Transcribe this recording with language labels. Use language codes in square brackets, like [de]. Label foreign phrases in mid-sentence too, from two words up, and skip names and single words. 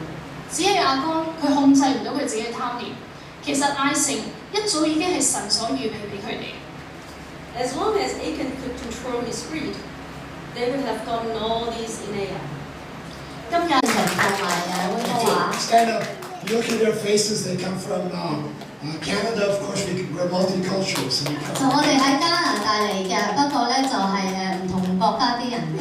[yue] 只係亞當佢控制唔到佢自己嘅貪念，其實艾城一早已經係神所預備俾佢哋。 [en] As long as Achan could control his greed, they would have gotten all these in Ai. [yue] 今日神同埋溫哥華。 [en] Stand up. You look at their faces. They come from Canada. Of course, we're multicultural. So [yue] 就我哋喺加拿大嚟嘅，不過咧就係唔同國家啲人嘅。